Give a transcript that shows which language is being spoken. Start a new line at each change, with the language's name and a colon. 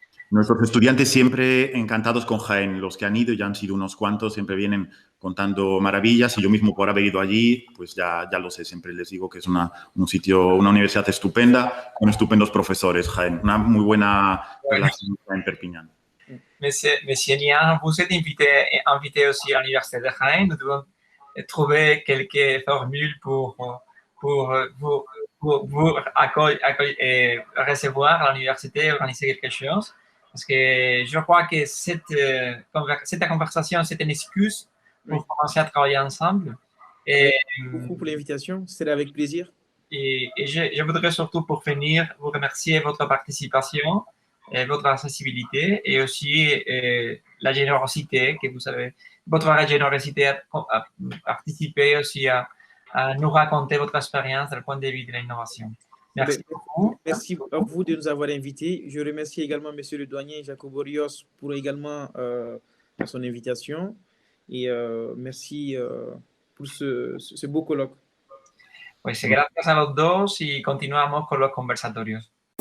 Spanish: Nuestros estudiantes siempre encantados con Jaén. Los que han ido, ya han sido unos cuantos, siempre vienen contando maravillas y yo mismo por haber ido allí, pues ya lo sé. Siempre les digo que es un sitio, una universidad estupenda, con estupendos profesores, Jaén. Una muy buena relación en Perpiñán.
French: Monsieur Niang, vous êtes invité aussi à l'Université de Jaén. Nous devons trouver quelques formules pour vous recevoir à l'université, organiser quelque chose. Parce que je crois que cette conversation, c'est une excuse pour commencer à travailler ensemble. Merci beaucoup pour l'invitation, c'était avec plaisir. Et je voudrais surtout, pour finir, vous remercier votre participation, votre accessibilité et aussi la générosité que vous avez, votre générosité à participer aussi à nous raconter votre expérience du point de vue de l'innovation. Merci beaucoup. Merci à vous de nous avoir invités. Je remercie également M. le douanier Jacobo Rios pour également son invitation. Et merci pour ce beau colloque.
Spanish: Pues gracias a los dos y continuamos con los conversatorios.